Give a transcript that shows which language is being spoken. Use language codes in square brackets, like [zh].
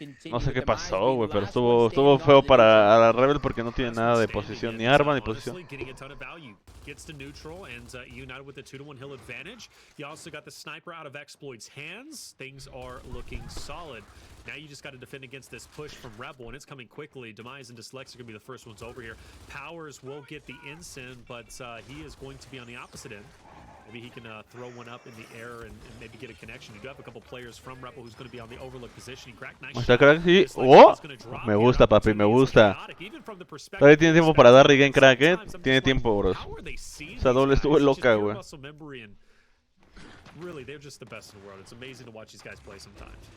[es] No sé qué pasó, güey, pero estuvo feo para la Rebel porque no tiene nada de posición, ni arma ni posición. [en] Gets to neutral and eUnited with the 2-1 hill advantage. You also got the sniper out of Exploit's hands. Things are looking solid. Now you just got to defend against this push from Rebel, and it's coming quickly. Demise and Dyslexic are going to be the first ones over here. Powers will get the ensign, but he is going to be on the opposite end. Maybe he can throw one up in the air and maybe get a connection. You do have a couple players from Rebel who's going to be on the overlook position. He cracked nice shot. [es] Crack, sí. ¡Oh! Me gusta, papi, me gusta. Todavía tiene tiempo para dar regain, Crack, ¿eh? Tiene tiempo, bros. Esa doble estuvo loca, güey. [en] Really, they're just the best in the world. It's amazing to watch these guys play sometimes.